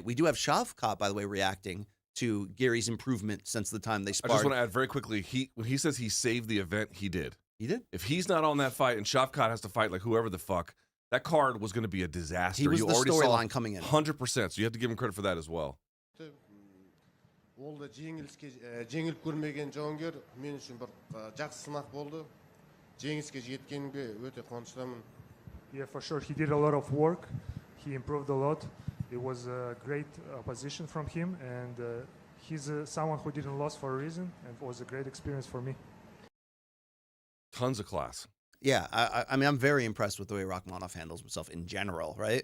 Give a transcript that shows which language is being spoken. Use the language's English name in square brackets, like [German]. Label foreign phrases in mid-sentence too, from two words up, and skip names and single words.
[English] We do have Shavkat, by the way, reacting to Gary's improvement since the time they sparred. I just want to add very quickly, when he says he saved the event, he did. He did? If he's not on that fight and Shavkat has to fight like whoever the fuck, that card was going to be a disaster. He was the storyline coming in. 100%, so you have to give him credit for that as well. [Kazakh] Жеңіліп көрмеген жауынгер мен үшін бір жақсы сынақ болды. Жеңіске жеткенімге өте қуаныштымын. [English] Yeah, for sure. He did a lot of work. He improved a lot. It was a great opposition from him, and he's someone who didn't lose for a reason, and it was a great experience for me. Tons of class. Yeah, I mean, I'm very impressed with the way Rakhmonov handles himself in general, right?